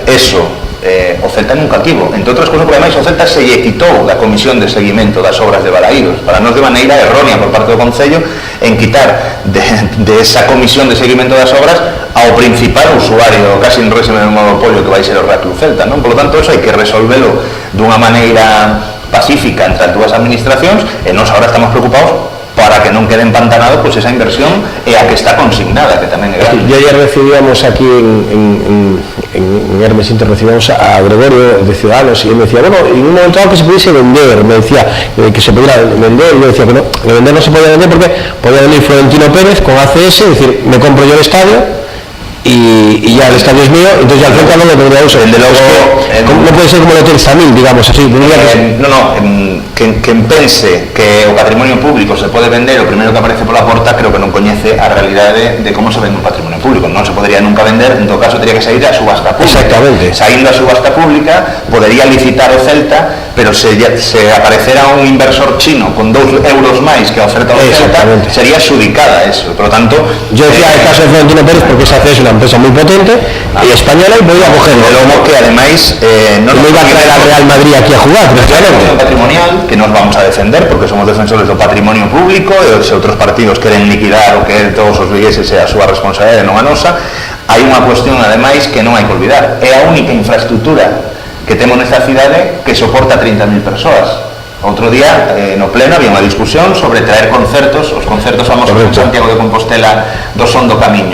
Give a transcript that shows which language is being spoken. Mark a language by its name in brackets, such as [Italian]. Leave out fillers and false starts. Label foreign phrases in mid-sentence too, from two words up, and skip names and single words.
[Galician] Eso o Celta nunca tivo, entre outras cousas, porque ademais o Celta se lle quitou da comisión de seguimento das obras de Balaídos, para nós de maneira errónea por parte do Concello, en quitar de esa comisión de seguimento das obras ao principal usuario, casi en régimen de monopolio, que vai ser o Real Cruz Celta, non? [Spanish] Por lo tanto, [Galician] eso hai que resolvelo dunha maneira pacífica entre as dúas administracións, e nós agora estamos preocupados para que non quede empantanado pues esa inversión e a que está consignada, que tamén é grande. [Spanish] Y ayer recibíamos aquí en Hermes Inter, recibíamos a Gregorio de Ciudadanos, y él me decía, bueno, en un momento dado que se pudiese vender, me decía que se pudiera vender, y yo decía que no, que vender no se podía vender porque podía venir Florentino Pérez con ACS, es decir, me compro yo el estadio, y ya el estadio es mío, entonces ya el Celta no lo tendría uso. De luego, no puede ser como el Hotel Samil, digamos así. [Galician] Quen pense que o patrimonio público se pode vender, o primeiro que aparece pola porta creo que non coñece a realidade de como se vende un patrimonio público. Non se podría nunca vender, en todo caso teria que sair a subasta pública. Exactamente. Saindo a subasta pública, podería licitar o Celta pero se aparecerá un inversor chino con 2 euros máis que a oferta do Celta, sería xudicada eso. [Spanish] Por lo tanto, yo decía el caso de Florentino Pérez porque esa es una empresa muy potente y española y voy a cogerlo. [Galician] De logo que ademais [Spanish] no nos iba a traer al Real Madrid aquí a jugar, [Galician] patrimonial, que nos vamos a defender porque somos defensores do patrimonio público, e se outros partidos queren liquidar o que todos os vigueses é a súa responsabilidade, non a nosa. Hai unha cuestión ademais que non hai que olvidar, é a única infraestructura que temos nesta cidade que soporta 30.000 persoas. Outro día, no pleno, había unha discusión sobre traer concertos, os concertos famosos en Santiago de Compostela do Son do Camiño.